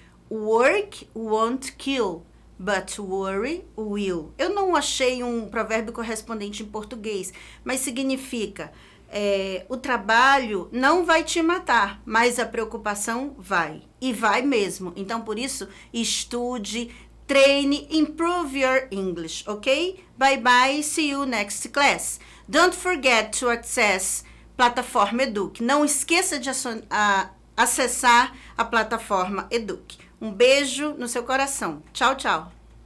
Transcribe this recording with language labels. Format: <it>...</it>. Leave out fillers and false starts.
<en>Work won't kill, but worry will.</en> <pt>Eu não achei um provérbio correspondente em português, mas significa o trabalho não vai te matar, mas a preocupação vai. E vai mesmo. Então, por isso, estude, treine,</pt> <en>improve your English,</en> <pt>ok?</pt> <en>Bye bye, see you next class. Don't forget to access plataforma Eduque.</en> <pt>Não esqueça de acessar a plataforma Eduque. Um beijo no seu coração. Tchau, tchau.</pt>